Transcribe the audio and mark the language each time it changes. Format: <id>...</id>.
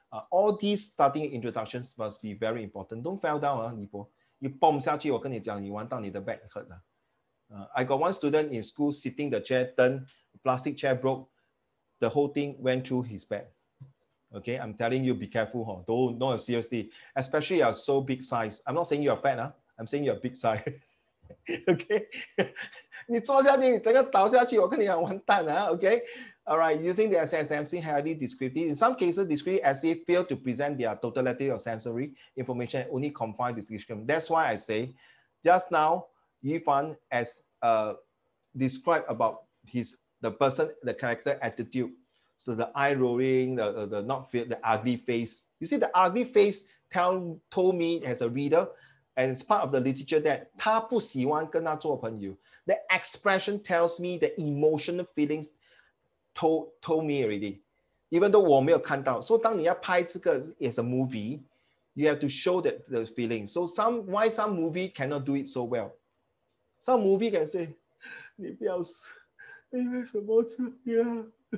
<en>All these starting introductions must be very important. Don't fall down, you bomb 下去，我跟你讲，你完蛋，你的 back hurt. I got one student in school sitting the chair, turn, plastic chair broke, the whole thing went through his back. Okay, I'm telling you, be careful, huh? Don't seriously, especially you are so big size. I'm not saying you're fat, huh? I'm saying you're big size.</en> <zh>Okay, 你坐下去，整个倒下去，我跟你讲完蛋啊 Okay, all right.</zh> <en>Using the SSMC highly descriptive. In some cases, descriptive essay fail to present their totality of sensory information, only confine the description. That's why I say, just now, Yifan has described about the person, the character attitude. So the eye rolling, the ugly face. You see, the ugly face told me as a reader, and it's part of the literature that 他不喜欢跟他做朋友. The expression tells me the emotional feelings told me already, even though 我没有看到. So 当你要拍这个 as a movie, you have to show that the feeling. So why some movie cannot do it so well?</en> <zh>Some movie can say, 你不要死，你为什么这样？</zh>